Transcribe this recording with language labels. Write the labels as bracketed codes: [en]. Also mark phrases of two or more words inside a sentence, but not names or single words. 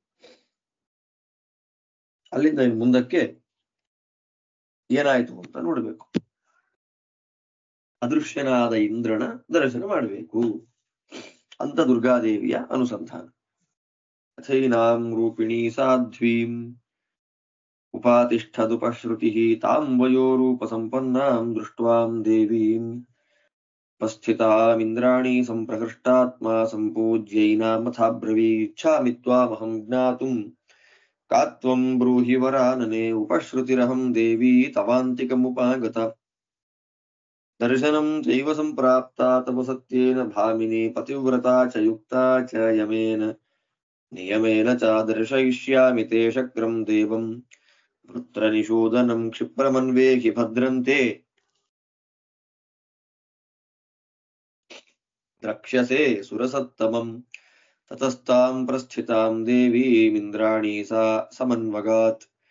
[kn] ಅಲ್ಲಿಂದ ಮುಂದಕ್ಕೆ ಏನಾಯ್ತು ಅಂತ ನೋಡ್ಬೇಕು. ಅದೃಶ್ಯನಾದ ಇಂದ್ರನ ದರ್ಶನ ಮಾಡಬೇಕು ಅಂತ ದುರ್ಗಾದೇವಿಯ ಅನುಸಂಧಾನ. [sa] ಅಥೈನಾಂ ರೂಪಿಣೀ ಸಾಧ್ವೀಂ ಉಪಾತಿಷ್ಠದುಪಶ್ರುತಿ ತಾಂ ವಯೋರೂಪ ಸಂಪನ್ನಾಂ ದೃಷ್ಟ್ವಾಂ ದೇವೀಂ ಉಪಸ್ಥಿತಾಮಿಂದ್ರಾಣಿ ಸಂಪ್ರಹೃಷ್ಟಾತ್ಮಾ ಸಂಪೂಜ್ಯೈನಾಮಥಾಬ್ರವೀಚ್ಛಾಮಿ ತ್ವಾಮಹಂ ಜ್ಞಾತುಂ ಕಾತ್ವಂ ಬ್ರೂಹಿ ವರಾನನೆ ಉಪಶ್ರುತಿರಹಂ ದೇವಿ ತವಾಂತಿಕಮುಪಾಗತ ದರ್ಶನಂ ಚೈವ ಸಂಪ್ರಾಪ್ತಾ ತವ ಸತ್ಯೇನ ಭಾಮಿನಿ ಪತಿವ್ರತಾ ಚ ಯುಕ್ತಾ ಚ ಯಮೇನ ನಿಯಮೇನ ಚ ದರ್ಶಯಿಷ್ಯಾಮಿ ತೇ ಶಕ್ರಂ ದೇವಂ ವೃತ್ರನಿಷೂದನಂ ಕ್ಷಿಪ್ರಮನ್ವೇಹಿ ಭದ್ರಂತೆ ದ್ರಕ್ಷ್ಯಸೆ ಸುರಸತ್ತಮಂ ತತಸ್ತಾಂ ಪ್ರಸ್ಥಿತಾಂ ದೇವೀಮಿಂದ್ರಾಣಿ ಸಾ ಸಮನ್ವಗಾತ್